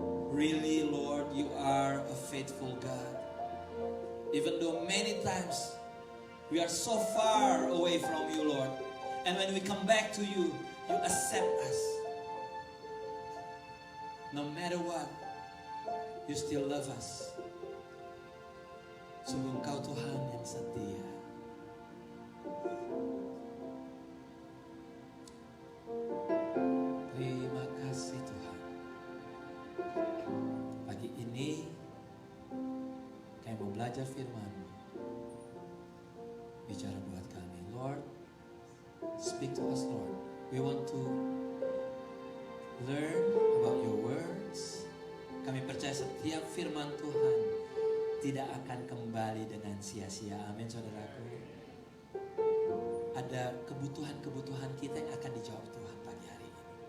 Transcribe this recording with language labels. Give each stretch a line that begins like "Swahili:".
English: Really Lord, you are a faithful God. Even though many times we are so far away from you, Lord, and when we come back to you, you accept us. No matter what, you still love us.
Indonesian: Sungguh Engkau Tuhan yang setia. Terima kasih Tuhan. Pagi ini kami mau belajar belajar firman-Mu. Bicara buat kami, Lord.
English: Speak to us, Lord. We want to learn about your words.
Indonesian: Kami percaya setiap firman Tuhan tidak akan kembali dengan sia-sia. Amin, saudaraku. Ada kebutuhan-kebutuhan kita yang akan dijawab Tuhan pagi hari ini.